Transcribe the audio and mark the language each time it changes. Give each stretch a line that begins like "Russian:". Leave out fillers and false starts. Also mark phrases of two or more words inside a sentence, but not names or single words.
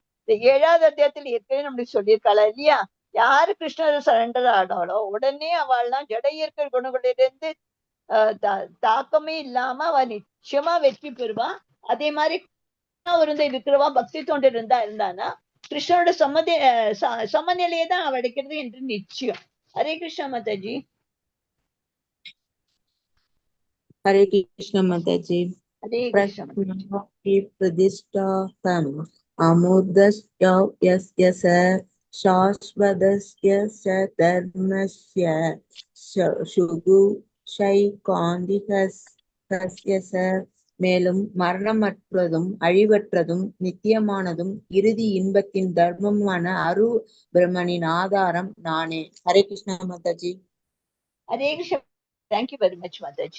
Tamil: இந்த 7வது அத்தியாயத்தில் ஏற்கனவே நம்மளுக்கு சொல்லியிருக்காளா இல்லையா, யாரு கிருஷ்ணர் சரண்டர் ஆனாலோ உடனே அவள்லாம் ஜட இயற்கை குணங்களிலிருந்து தாக்கமே இல்லாம அவ நிச்சயமா வெற்றி பெறுவா. அதே மாதிரி இருக்கிறவா பக்தி தொண்டு இருந்தானா கிருஷ்ணனோட சமநிலையை தான் அவ அடைக்கிறது என்று நிச்சயம். ஹரே கிருஷ்ணா மாதாஜி.
Hindi: हरे कृष्ण माता जी। हरे कृष्ण।
Sanskrit: प्रतिष्ठातम् अमूर्धस्य यस्य शाश्वतस्य धर्मस्य सुखैकान्तिकस्य
Tamil: மேலும் மரணமற்றதும் அழிவற்றதும் நித்தியமானதும் இறுதி இன்பத்தின் தர்மமான அரு பிரம்மனின் ஆதாரம் நானே. ஹரே கிருஷ்ணா மாதாஜி. ஹரே கிருஷ்ணா.
English: thank you very much
Tamil: மாதாஜி.